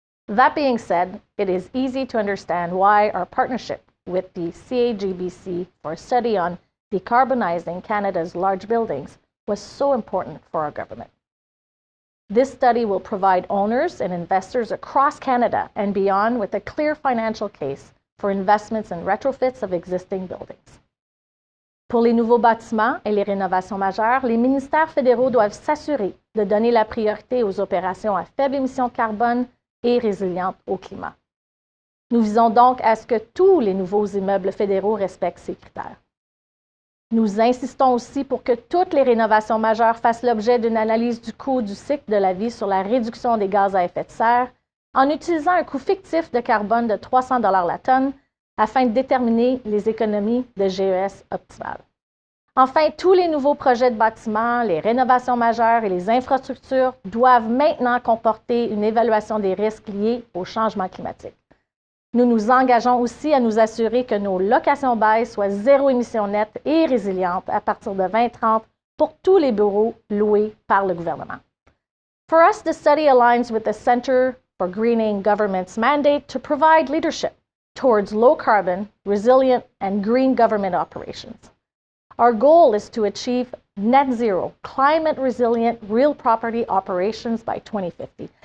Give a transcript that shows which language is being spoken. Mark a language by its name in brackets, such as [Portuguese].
[English] That being said, it is easy to understand why our partnership with the CAGBC for a study on decarbonizing Canada's large buildings was so important for our government. This study will provide owners and investors across Canada and beyond with a clear financial case for investments and retrofits of existing buildings. [French] Pour les nouveaux bâtiments et les rénovations majeures, les ministères fédéraux doivent s'assurer de donner la priorité aux opérations à faible émission de carbone et résilientes au climat. Nous visons donc à ce que tous les nouveaux immeubles fédéraux respectent ces critères. Nous insistons aussi pour que toutes les rénovations majeures fassent l'objet d'une analyse du coût du cycle de la vie sur la réduction des gaz à effet de serre en utilisant un coût fictif de carbone de 300 $ la tonne afin de déterminer les économies de GES optimales. Enfin, tous les nouveaux projets de bâtiments, les rénovations majeures et les infrastructures doivent maintenant comporter une évaluation des risques liés au changement climatique. Nous nous engageons aussi à nous assurer que nos locations-bail soient zéro émission nette et résilientes à partir de 2030 pour tous les bureaux loués par le gouvernement. [English] For us, the study aligns with the Centre for Greening Government's mandate to provide leadership towards low-carbon, resilient, and green government operations. Our goal is to achieve net zero, climate-resilient real property operations by 2050.